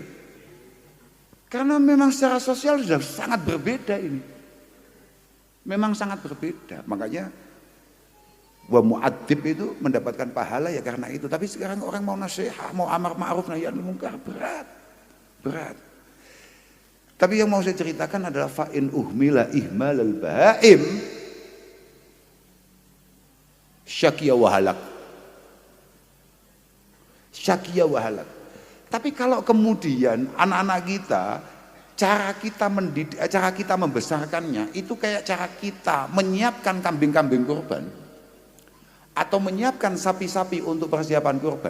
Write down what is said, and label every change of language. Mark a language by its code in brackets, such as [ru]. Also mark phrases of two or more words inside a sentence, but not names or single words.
[id] Karena memang secara sosial sudah sangat berbeda ini. Memang sangat berbeda. Makanya [ar] والمعذب [id] itu mendapatkan pahala ya karena itu. Tapi sekarang orang mau nasihat, mau [ar] أمر معروف نهي عن المنكر, [id] berat. Tapi yang mau saya ceritakan adalah [ar] فإن أهمل إهمال البهائم شقي وهلك. [id] Tapi kalau kemudian anak-anak kita, cara kita mendidik, cara kita membesarkannya itu kayak cara kita menyiapkan kambing-kambing kurban atau menyiapkan sapi-sapi untuk persiapan kurban.